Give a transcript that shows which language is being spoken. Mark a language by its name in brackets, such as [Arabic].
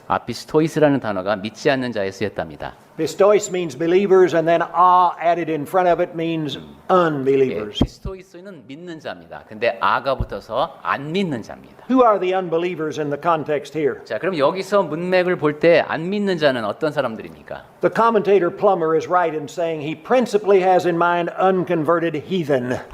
[Korean] 아피스토이스라는 단어가 믿지 않는 자에 쓰였답니다. [English] Pistois means believers, and then added in front of it means unbelievers. [Korean] 피스토이스는 믿는 자입니다. 근데 아가 붙어서 안 믿는 자입니다. [English] Who are the unbelievers in the context here? [Korean] 자, 그럼 여기서 문맥을 볼 때 안 믿는 자는 어떤 사람들입니까? [English] The commentator Plummer is right in saying he principally has in mind unconverted heathen.